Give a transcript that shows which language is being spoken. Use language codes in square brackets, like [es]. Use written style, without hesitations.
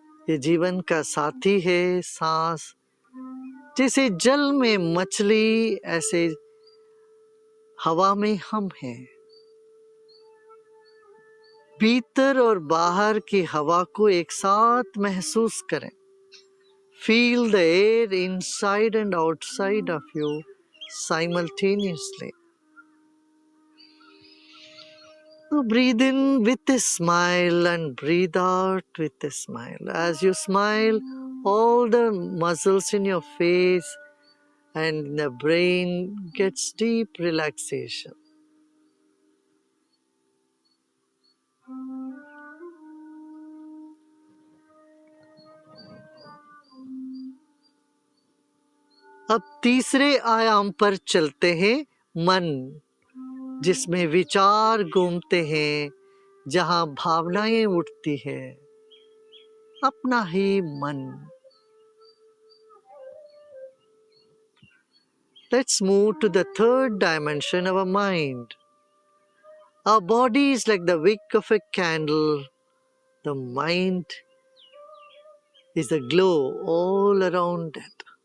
[hi] ये जीवन का साथी है सांस। जैसे जल में मछली, ऐसे हवा में हम हैं। भीतर और बाहर की हवा को एक साथ महसूस करें। [en] Feel the air inside and outside of you simultaneously. Now breathe in with a smile and breathe out with a smile. As you smile, all the muscles in your face and the brain gets deep relaxation. [hi] अब तीसरे आयाम पर चलते हैं, मन, जिसमें विचार घूमते हैं, जहां भावनाएं उठती है। अपना ही मन [en] Let's move to the third dimension, our mind. Our body is like the wick of a candle. The mind is a glow all around it.